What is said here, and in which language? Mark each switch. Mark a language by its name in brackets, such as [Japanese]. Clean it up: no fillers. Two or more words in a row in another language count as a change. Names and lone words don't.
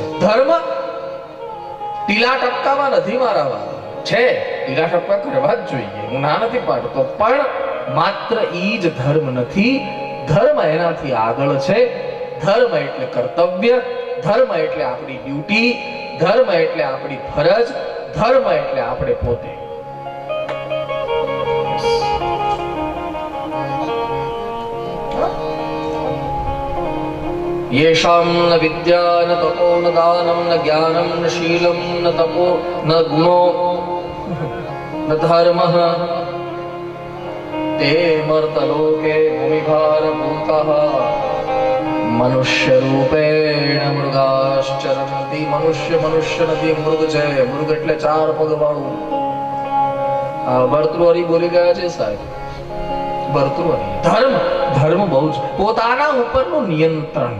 [Gujarati] ધર્મ ટીલા ટપકામાં નથી મારા છે, ટીલા ટપકા કરવા જ જોઈએ, હું ના નથી પાડતો, પણ માત્ર ઈ જ ધર્મ નથી. ધર્મ એનાથી આગળ છે. ધર્મ એટલે કર્તવ્ય, ધર્મ એટલે આપણી ડ્યુટી, ધર્મ એટલે આપણી ફરજ, ધર્મ એટલે આપણે પોતે. [Sanskrit] येषां न विद्या न तपो न दानं न ज्ञानं न शीलं न तपो न गुणो न धर्मः ते मर्तलोके भूमिभारभूताः मनुष्य रूपेण मृगाश्चरन्ति. [Gujarati] મનુષ્ય નથી, મૃગ છે. મૃગ એટલે 4 પગ વાળું. ભર્તૃહરિ બોલી ગયા છે સાહેબ, ભર્તૃહરિ. ધર્મ બહુ જ, પોતાના ઉપરનું નિયંત્રણ.